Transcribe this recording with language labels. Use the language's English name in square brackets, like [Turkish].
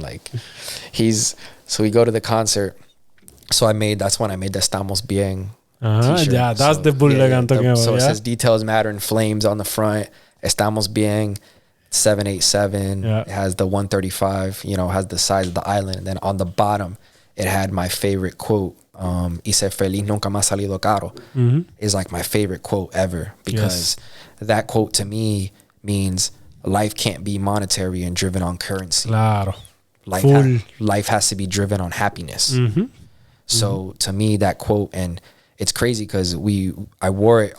[English] Like so we go to the concert. So that's when I made the Estamos Bien t-shirt. Yeah, that's the bootleg I'm talking about. So it says Details Matter in flames on the front. Estamos bien. 787. Yeah. It has the 135. You know, has the size of the island. And then on the bottom, it had my favorite quote. [Spanish] Y ser feliz nunca más salido caro. [English] Is like my favorite quote ever, because that quote to me means life can't be monetary and driven on currency. [Spanish] Claro. [English] Life has to be driven on happiness. So to me, that quote, and it's crazy because I wore it.